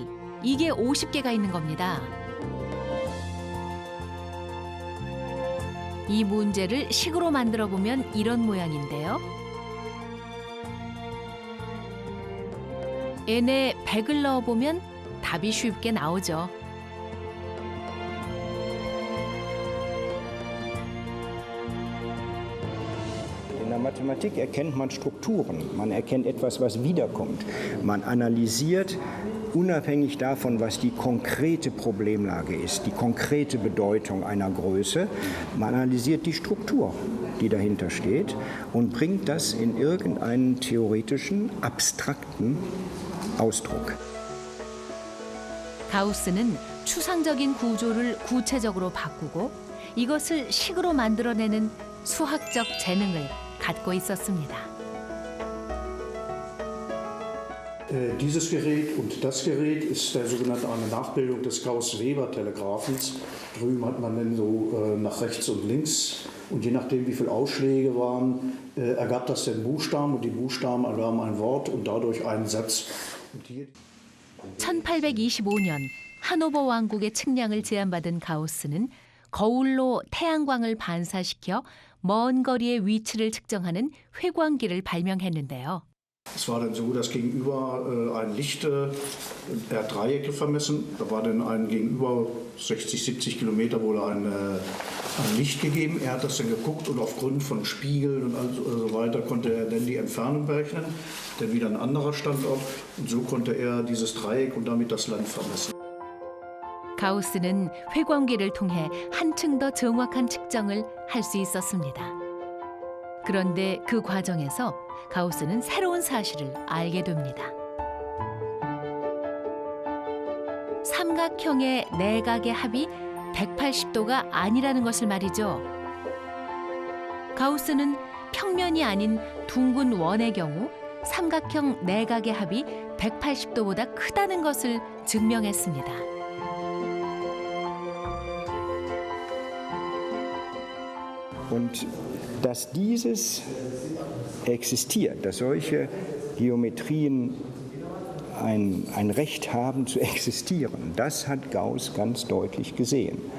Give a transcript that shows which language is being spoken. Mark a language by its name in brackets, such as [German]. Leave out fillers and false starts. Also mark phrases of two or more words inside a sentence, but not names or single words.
[Korean] 이게 50개가 있는 겁니다. 이 문제를 식으로 만들어 보면 이런 모양인데요. n에 100을 넣어보면 답이 쉽게 나오죠. [German] In der Mathematik erkennt man Strukturen, man erkennt etwas, was wiederkommt. Man analysiert unabhängig davon, was die konkrete Problemlage ist, die konkrete Bedeutung einer Größe. Man analysiert die Struktur, die dahinter steht und bringt das in irgendeinen theoretischen, abstrakten Ausdruck. [Korean] 가우스는 추상적인 구조를 구체적으로 바꾸고 이것을 식으로 만들어내는 수학적 재능을 갖고 있었습니다. [German] Dieses Gerät und das Gerät ist eine Nachbildung des Gauss-Weber-Telegraphens. Drüben hat man dann so nach rechts und links und je nachdem wie viele Ausschläge waren, ergab das den Buchstaben und die Buchstaben ergaben ein Wort und dadurch einen Satz. [Korean] 1825년 하노버 왕국의 측량을 제안받은 가우스는 거울로 태양광을 반사시켜 먼 거리의 위치를 측정하는 회광기를 발명했는데요. [German] Es war dann so, dass gegenüber ein Licht, er hat Dreiecke vermessen, da war dann ein gegenüber 60, 70 Kilometer wohl ein Licht gegeben. Er hat das dann geguckt und aufgrund von Spiegeln und so weiter konnte er dann die Entfernung berechnen, dann wieder ein anderer Standort und so konnte er dieses Dreieck und damit das Land vermessen. [Korean] 가우스는 회광기를 통해 한층 더 정확한 측정을 할 수 있었습니다. 그런데 그 과정에서 가우스는 새로운 사실을 알게 됩니다. 삼각형의 내각의 합이 180도가 아니라는 것을 말이죠. 가우스는 평면이 아닌 둥근 원의 경우 삼각형 내각의 합이 180도보다 크다는 것을 증명했습니다. [German] Und dass dieses existiert, dass solche Geometrien ein Recht haben zu existieren, das hat Gauss ganz deutlich gesehen.